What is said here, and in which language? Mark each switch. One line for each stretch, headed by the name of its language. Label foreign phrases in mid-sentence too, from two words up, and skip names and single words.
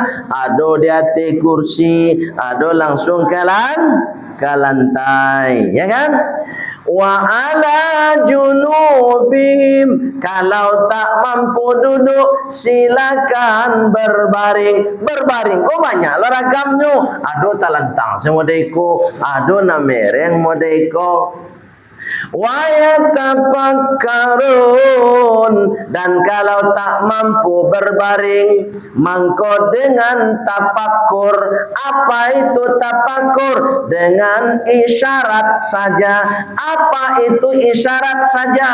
Indonesian: Ada di atas kursi, ada langsung ke lantai, ya kan?
Arabic: وعلى جنوبهم,
Indonesian: kalau tak mampu duduk silakan berbaring. Berbaring oh banyaklah ragamnya.
Minangkabau: Ado talentang semodeko, ado namereng modeko.
Arabic: ويتفكرون,
Indonesian: dan kalau tak mampu berbaring mangko dengan tafakur. Apa itu tafakur? Dengan isyarat saja. Apa itu isyarat saja?